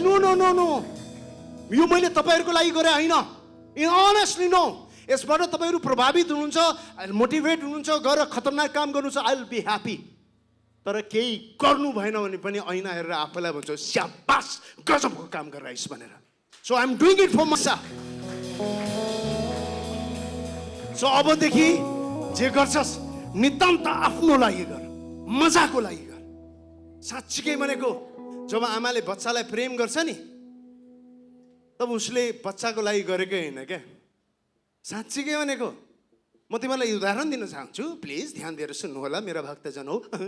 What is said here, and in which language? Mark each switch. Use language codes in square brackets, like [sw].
[ne] No no no no, यो मैले तपाईँहरूको लागि गरे होइन। अनेस्टली नो, यसबाट तपाईँहरू प्रभावित हुनुहुन्छ, मोटिभेट हुनुहुन्छ, गएर खतरनाक काम गर्नुहुन्छ, [en] I will be happy. [ne] तर केही गर्नु भएन भने पनि ऐना हेरेर आफैलाई भन्छ स्याबास, गजबको काम गरिरहेछ भनेर। [en] So I am doing it for myself. [ne] So अबदेखि जे गर्छस् नितान्त आफ्नो लागि गर, मजाको लागि गर। साँच्चीकै भनेको, जब आमाले बच्चालाई प्रेम गर्छ नि तब उसले बच्चाको लागि गरेकै होइन क्या। साँच्चीकै भनेको, म तिमीलाई उदाहरण दिन चाहन्छु, प्लिज ध्यान दिएर सुन्नु होला मेरा भक्तजन हो।